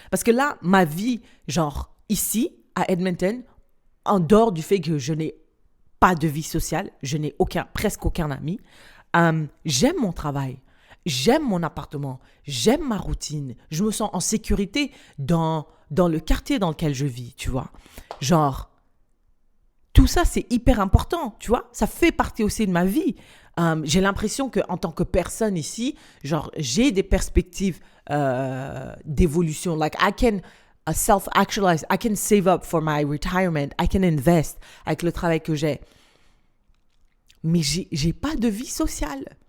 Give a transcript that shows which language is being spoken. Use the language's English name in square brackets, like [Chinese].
[French] Parce que là, ma vie, genre ici, à Edmonton, en dehors du fait que je n'ai pas de vie sociale, je n'ai presque aucun ami, j'aime mon travail, j'aime mon appartement, j'aime ma routine, je me sens en sécurité dans le quartier dans lequel je vis, tu vois. Genre, tout ça, c'est hyper important, tu vois. Ça fait partie aussi de ma vie. J'ai l'impression qu'en tant que personne ici, genre, j'ai des perspectives d'évolution. [English] Like, I can self-actualize. I can save up for my retirement. I can invest [French] avec le travail que j'ai. Mais j'ai pas de vie sociale.